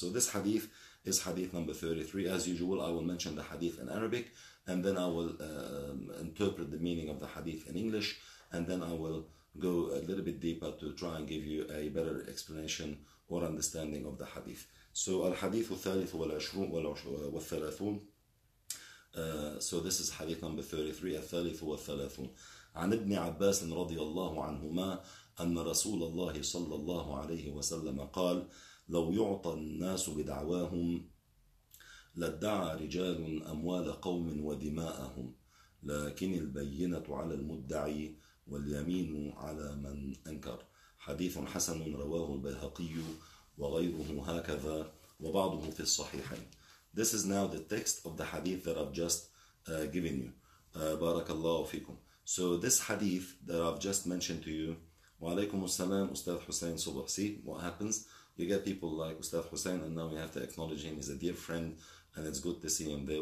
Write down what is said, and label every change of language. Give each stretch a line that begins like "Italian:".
English: So this hadith is hadith number 33. As usual, I will mention the hadith in Arabic, and then I will interpret the meaning of the hadith in English, and then I will go a little bit deeper to try and give you a better explanation or understanding of the hadith. So
Arabic: al-hadith الثالث والثلاثون.
English: So this is hadith number 33,
Arabic: الثالث والثلاثون. عن ابن عباس رضي الله عنهما أن رسول الله صلى الله عليه وسلم قال: لو يعطى الناس بدعواهم لادعى رجال أموال قوم ودماءهم، لكن البينة على المدعي واليمين على من أنكر. حديث حسن رواه البيهقي وغيره هكذا وبعضه في الصحيحين.
English: This is now the text of the hadith that I've just given you. Barakallahu fikum. So this hadith that I've just mentioned to you, wa alaykum as-salam, Ustad Hussein Subh. See what happens? You get people like Ustad Hussein, and now we have to acknowledge him. He's a dear friend, and it's good to see him there.